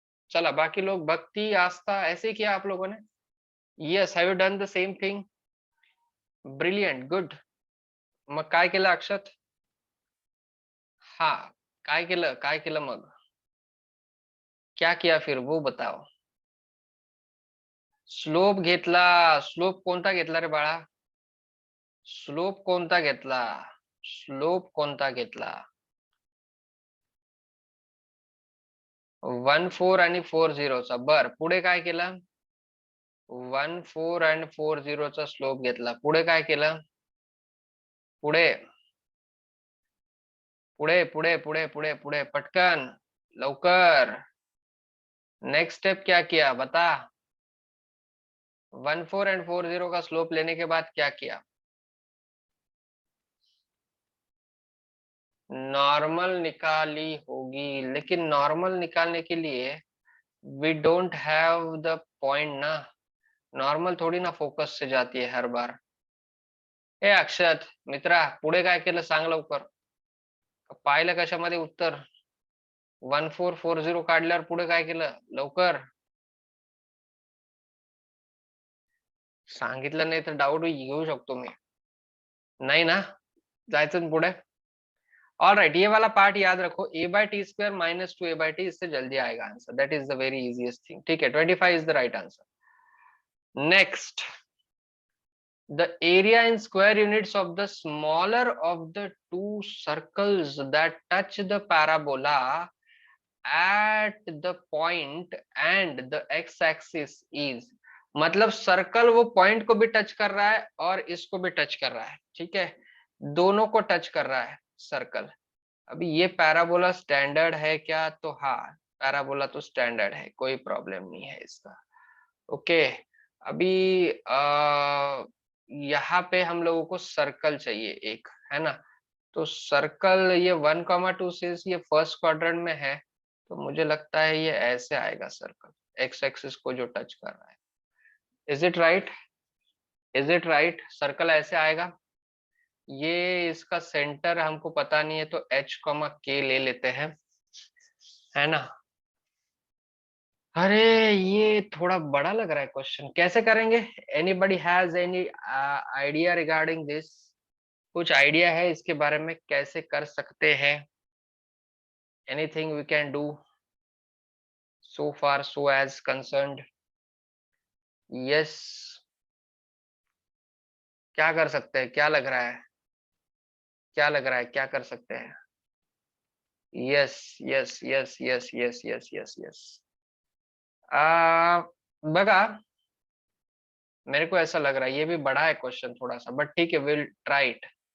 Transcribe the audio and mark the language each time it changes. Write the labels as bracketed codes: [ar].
[hi] चला बाकी लोग भक्ति आस्था ऐसे ही किया आप लोगों ने। [en] Yes, have you done the same thing? Brilliant, good. [mr] मग काय केलं अक्षत? [hi] हाँ, [mr] काय केलं मग, [hi] क्या किया फिर वो बताओ। [mr] स्लोप घेतला, स्लोप कोणता घेतला रे बाळा, स्लोप कोणता घेतला, स्लोप कोणता घेतला? 1,4 आणि 4,0 चा, बर पुढे काय केलं? 1,4 आणि 4,0 चा स्लोप घेतला, पुढे काय केलं? पुढे पुढे पुढे पुढे पुढे पुढे पटकन, लवकर, [hi] नेक्स्ट स्टेप क्या किया बता। 1,4 एंड 4,0 का स्लोप लेने के बाद क्या किया? नॉर्मल निकाली होगी, लेकिन नॉर्मल निकालने के लिए [en] we don't have the point [hi] ना। नॉर्मल थोडी ना फोकस से जाती है हर बार। [mr] ए अक्षत मित्रा, पुढे काय केलं सांग लवकर. पाहिलं कशामध्ये उत्तर? 1440 काढल्यावर पुढे काय केलं लवकर? सांगितलं नाही तर डाऊट घेऊ शकतो मी. नाही ना, जायचं ना पुढे. [hi] ऑल राइट, ये वाला पार्ट याद रखो, ए bye T square minus 2a/t, इससे जल्दी आएगा answer. [en] That is the very easiest thing. [hi] ठीक है, [en] 25 is the right answer. Next, the area in square units of the smaller of the two circles that touch the parabola at the point and the x-axis is. [hi] मतलब circle वो point को भी touch कर रहा है और इसको भी टच कर रहा है. ठीक है, दोनों को टच कर रहा है सर्कल. अभी ये पैराबोला स्टैंडर्ड है क्या? तो हाँ, पैराबोला तो स्टैंडर्ड है, कोई प्रॉब्लम नहीं है इसका. ओके, अभी यहाँ पे हम लोगों को सर्कल चाहिए एक, है ना. तो सर्कल ये 1,2 से ये फर्स्ट क्वाड्रेंट में है, तो मुझे लगता है ये ऐसे आएगा सर्कल, एक्स एक्सिस को जो टच कर रहा है. [en] Is it right? Is it right? [hi] Circle ऐसे आएगा. ये इसका सेंटर हमको पता नहीं है, तो h, k ले लेते हैं, है ना. अरे ये थोड़ा बड़ा लग रहा है क्वेश्चन, कैसे करेंगे? [en] Anybody has any idea regarding this? [hi] कुछ आइडिया है इसके बारे में कैसे कर सकते हैं? [en] Anything we can do so far so as concerned? [hi] yes, क्या कर सकते हैं? क्या लग रहा है? क्या लग रहा है? क्या कर सकते हैं? [en] Yes yes yes yes yes yes yes yes. [hi] बघा, मेरे को ऐसा लग रहा है ये भी बड़ा है क्वेश्चन थोड़ा सा, [en] But ठीक है, will try it.